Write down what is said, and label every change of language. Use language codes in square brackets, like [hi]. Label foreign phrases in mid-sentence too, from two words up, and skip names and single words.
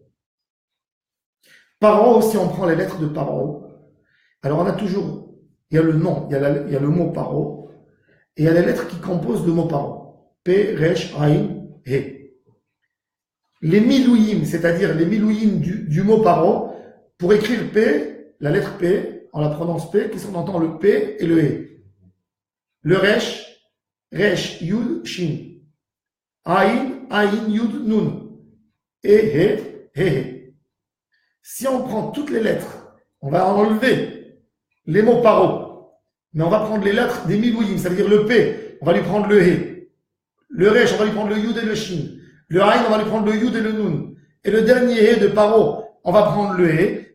[fr] Paro, si on prend les lettres de Paro, alors on a toujours, il y a le nom, il y a le mot Paro, et il y a les lettres qui composent le mot Paro. P, Resh, Aïn, He. Les milouyim, c'est-à-dire les milouyim du mot Paro, pour écrire P, la lettre P, on la prononce P, qu'est-ce qu'on entend le P et le E? Le Resh, Resh, Yud, Shin. Aïn, Aïn, Yud, Nun. Et He, He, He. Si on prend toutes les lettres, on va enlever les mots paro Mais on va prendre les lettres des milouïm, ça veut dire le P, on va lui prendre le He. Le Resh, on va lui prendre le Yud et le Shin. Le Aïn, on va lui prendre le Yud et le Nun. Et le dernier He de Paro, on va prendre le He.